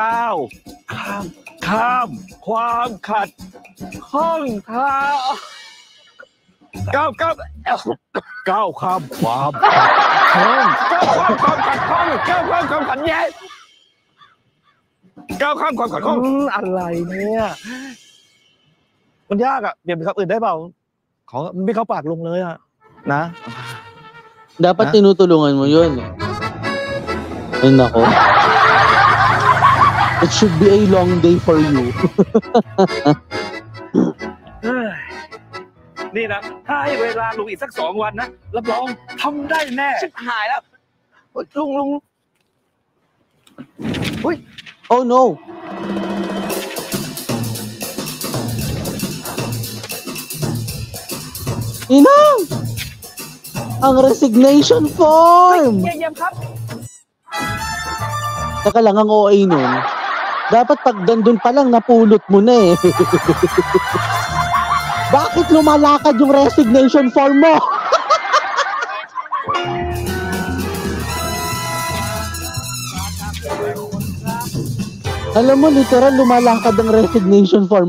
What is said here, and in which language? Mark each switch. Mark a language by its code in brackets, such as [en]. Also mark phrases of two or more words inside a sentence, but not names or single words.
[th] ข้ามความขัดข้องทางก้าวข้ามความขัดข้องก้าวข้ามความขัดแย้งก้าวข้ามความขัดข้องอะไรเนี่ยมันยากอ่ะเปลี่ยนเป็นคำอื่นได้เปล่าขอไม่เข้าปากลงเลยอ่ะนะ [tl] Dapat tinutulungan mo yun. Ay nako. [en] It should be a long day for you. [th] นี่นะถ้าให้เวลาลุงอีกสัก2 วันนะรับรองทำได้แน่ชิบหายแล้วลุง [en] Oh no. Inang! [tl] Ang [en] resignation form! [th] เยี่ยมครับ [tl] Saka lang ang OA nun. Dapat pag dandun pa lang napulot mo na eh. Bakit lumalakad yung [en] resignation form [tl] mo? Alam mo, literal lumalakad ang [en] resignation form.